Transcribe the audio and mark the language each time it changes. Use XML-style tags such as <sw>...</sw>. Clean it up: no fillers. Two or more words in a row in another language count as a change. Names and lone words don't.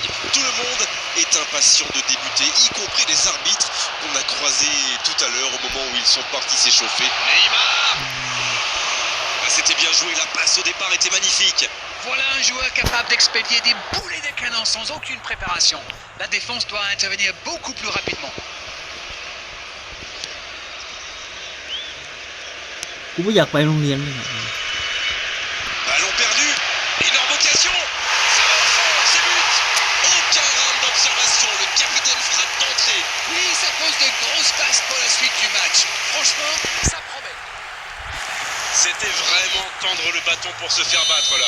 <fr>Tout le monde est impatient de débuter, y compris les arbitres qu'on a croisés tout à l'heure au moment où ils sont partis s'échauffer. Neymar! C'était bien joué, la passe au départ était magnifique. Voilà un joueur capable d'expédier des boulets de canon sans aucune préparation. La défense doit intervenir beaucoup plus rapidement.</fr> <th>กูไม่อยากไปโรงเรียนเลย</th> <fr>Ballon perdu, énorme occasion. Ça va au fond, c'est but. Aucun round d'observation, le capitaine frappe d'entrée. Oui, ça pose de grosses bases pour la suite du match. Franchement, ça promet. C'était vraiment tendre le bâton pour se faire battre là.</fr>